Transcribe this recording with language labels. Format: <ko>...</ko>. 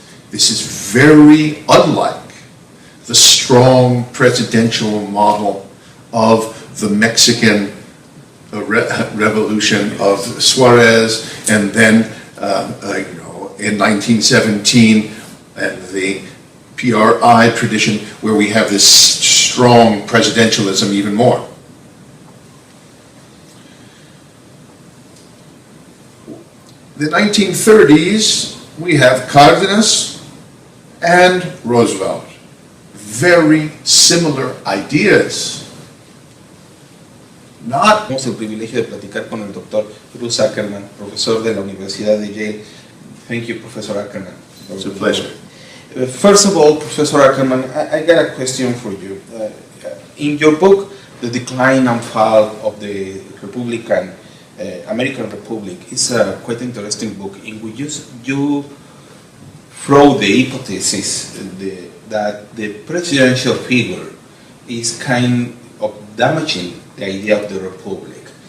<en>This is very unlike the strong presidential model of the Mexican Revolution of Suarez, and then in 1917, and the PRI tradition, where we have this strong presidentialism even more. The 1930s, we have Cárdenas and Roosevelt. Very similar ideas.</en> <es>Tenemos el privilegio de platicar con el doctor Bruce Ackerman, profesor de la Universidad de Yale.</es> <en>Thank you, Professor Ackerman. It's a pleasure. First of all, Professor Ackerman, I got a question for you. In your book, The Decline and Fall of the American Republic, is a quite interesting book in which you throw the hypothesis that the presidential figure is kind of damaging the idea of the republic.</en>